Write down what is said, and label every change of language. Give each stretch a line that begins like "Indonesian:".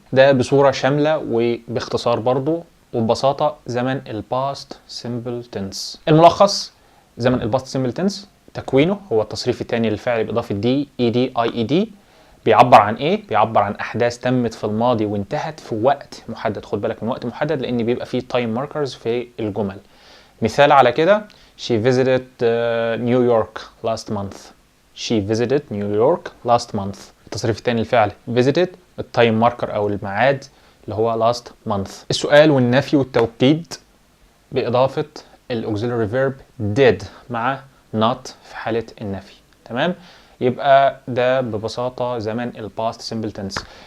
Arabic: ده بصورة شاملة وباختصار برضو وببساطة زمن الباست سيمبل تنس. الملخص: زمن الباست سيمبل تنس تكوينه هو التصريف الثاني للفعل بإضافة دي اي دي اي اي دي. بيعبر عن ايه؟ بيعبر عن احداث تمت في الماضي وانتهت في وقت محدد. خد بالك من وقت محدد لان بيبقى فيه تايم ماركرز في الجمل. مثال على كده:
English: she visited New York last month. she visited New York last month.
Arabic: التصريف الثاني للفعل visited، التايم ماركر او الميعاد اللي هو last month. السؤال والنفي والتوكيد بإضافة الauxiliary verb did مع not في حالة النفي. تمام. يبقى ده ببساطة زمن الباست سيمبل تنس.